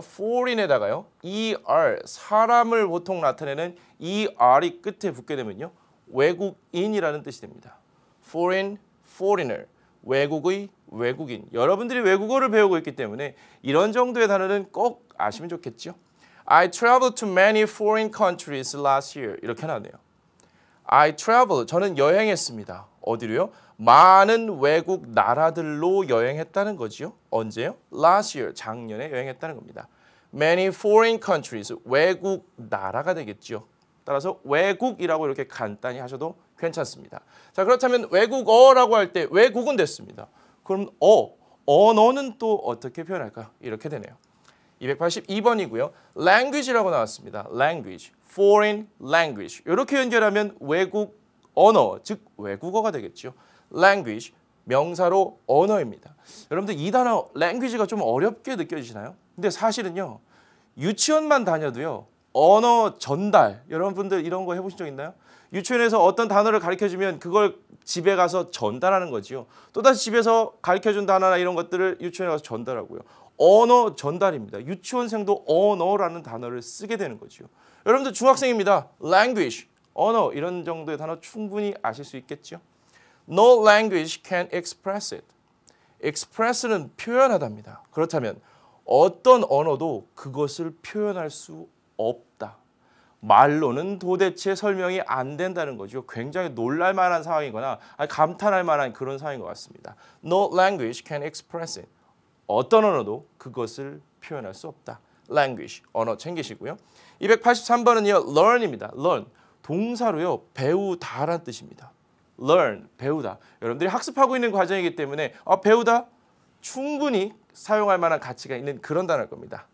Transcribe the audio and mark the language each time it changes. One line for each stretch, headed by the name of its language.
Korean: foreign에다가요. er 사람을 보통 나타내는 er이 끝에 붙게 되면요. 외국인이라는 뜻이 됩니다. foreign, foreigner 외국의, 외국인. 여러분들이 외국어를 배우고 있기 때문에 이런 정도의 단어는 꼭 아시면 좋겠죠.
English: I traveled to many foreign countries last year.
Korean: 이렇게 나오네요.
English: I traveled,
Korean: 저는 여행했습니다. 어디로요? 많은 외국 나라들로 여행했다는 거지요. 언제요?
English: Last year,
Korean: 작년에 여행했다는 겁니다.
English: Many foreign countries,
Korean: 외국 나라가 되겠죠. 따라서 외국이라고 이렇게 간단히 하셔도 괜찮습니다. 자, 그렇다면 외국어라고 할 때 외국은 됐습니다. 그럼 언어는 또 어떻게 표현할까요? 이렇게 되네요. 282번이고요. language라고 나왔습니다.
English: language, foreign language.
Korean: 이렇게 연결하면 외국 언어, 즉 외국어가 되겠죠. language, 명사로 언어입니다. 여러분들 이 단어 language가 좀 어렵게 느껴지시나요? 근데 사실은요. 유치원만 다녀도요. 언어 전달, 여러분들 이런 거 해보신 적 있나요? 유치원에서 어떤 단어를 가르쳐주면 그걸 집에 가서 전달하는 거지요. 또다시 집에서 가르쳐준 단어나 이런 것들을 유치원에 가서 전달하고요. 언어 전달입니다. 유치원생도 언어라는 단어를 쓰게 되는 거지요. 여러분들 중학생입니다. language, 언어 이런 정도의 단어 충분히 아실 수 있겠죠.
English: No language can express it.
Korean: express는 표현하답니다. 그렇다면 어떤 언어도 그것을 표현할 수 없다. 말로는 도대체 설명이 안 된다는 거죠. 굉장히 놀랄 만한 상황이거나 감탄할 만한 그런 상황인 것 같습니다.
English: No language can express it.
Korean: 어떤 언어도 그것을 표현할 수 없다. language, 언어 챙기시고요. 283번은요. learn입니다. learn, 동사로요. 배우다라는 뜻입니다. learn, 배우다. 여러분들이 학습하고 있는 과정이기 때문에 배우다 충분히 사용할 만한 가치가 있는 그런 단어일 겁니다.